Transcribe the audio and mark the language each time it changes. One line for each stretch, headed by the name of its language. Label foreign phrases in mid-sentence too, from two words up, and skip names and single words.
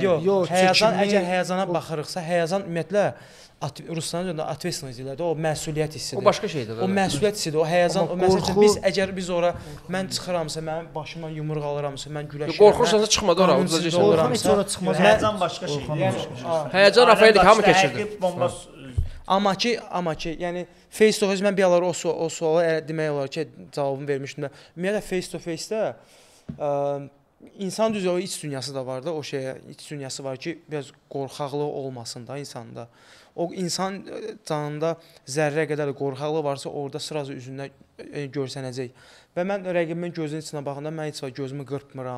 Azerbaijani: Yox, həyəcan əgər həyəcana baxırıqsa, həyəcan ümumiyyətlə rusların dövründə ответственность deyirlər də, o məsuliyyət hissidir. O başqa şeydir. O məsuliyyət hissidir, o həyəcan, o məsələn biz ora mən çıxıramsa, mənim başımdan yumruq alıramsa, mən güləşirəm. Qorxursansa çıxma da ora, uzacasan. Qorxan heç ora çıxmaz. Həyəcan başqa şeydir. Həyəcan Rafael hamı keçirdi. Amma ki, yəni
English: face to face
Azerbaijani: mən bir ara o suala demək olar ki, cavabını vermişdim də. Ümumiyyətlə
English: face to face-
Azerbaijani: də insan düzü o iç dünyası da var da, o şeyə iç dünyası var ki, biraz qorxaqlıq olmasın da insanda. O insan canında zərrə qədər qorxaqlıq varsa, orada sırazu üzündə görsənəcək. Və mən rəqibimin gözünün içinə baxanda mən heç vaxt gözümü qırpmıram.